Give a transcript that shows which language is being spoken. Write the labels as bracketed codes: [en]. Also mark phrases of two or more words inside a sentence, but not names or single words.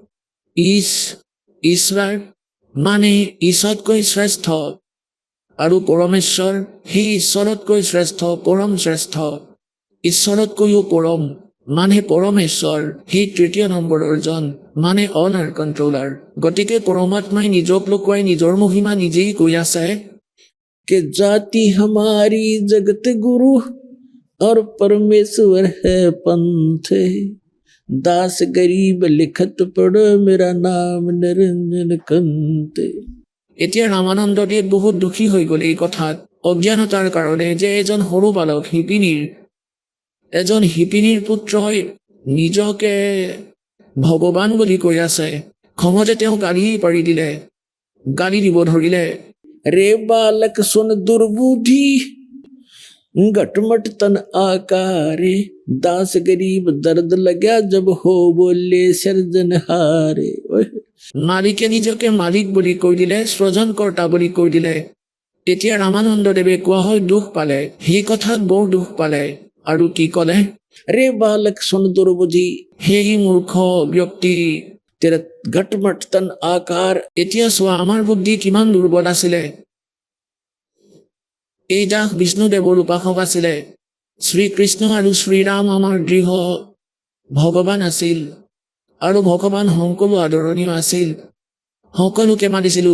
[as] ঈশ্বৰ মানে ঈশ্বৰতকৈ শ্ৰেষ্ঠ, আৰু পৰমেশ্বৰ সেই ঈশ্বৰতকৈ শ্ৰেষ্ঠ, পৰম শ্ৰেষ্ঠ, ঈশ্বৰতকৈও পৰম। মানে পৰমেশ্বৰ, সেই তৃতীয় নম্বৰৰ জন, মানে [en] owner controller. [as] গতিকে পৰমাত্মাই নিজক লুকুৱাই নিজৰ মহিমা নিজেই কৈ আছে [hi] कि जाति हमारी जगत गुरु और परमेश्वर है पंथ दास गरीब लिखत पढ़ मेरा नाम निरंजन कंत। [as] এতিয়া ৰামানন্দদেৱ বহুত দুখী হৈ গ'ল এই কথাত, অজ্ঞানতাৰ কাৰণে যে এজন সৰু বালক শিপিনীৰ পুত্ৰই নিজকে ভগৱান বুলি কৈ আছে। খঙতে তেওঁ গালি দিব ধৰিলে। [hi] रे बालक सुन दुर्बुद्धि घटमट तन आकारे दास गरीब दर्द लगा जब हो बोले सर्जनहारे। [as] মালিকে নিজকে মালিক বুলি কৈ দিলে, সৃজনকৰ্তা বুলি কৈ দিলে। তেতিয়া ৰামানন্দদেৱে কোৱা হয় দুখ পালে, সেই কথাত বৰ দুখ পালে আৰু কি ক'লে, [hi] रे बालक सुन दुर्बुद्धि [as] সেই মূৰ্খ ব্যক্তি, [hi] तेरा घटमट तन आकार। [as] এতিয়া চোৱা আমাৰ বুদ্ধি কিমান দুৰ্বল আছিলে। এই দাস বিষ্ণুদেৱৰ উপাসক আছিলে। শ্ৰীকৃষ্ণ আৰু শ্ৰীৰাম আমাৰ দৃঢ় ভগৱান আছিল আৰু ভগৱান সকলো আদৰণীয় আছিল, সকলোকে মানিছিলোঁ।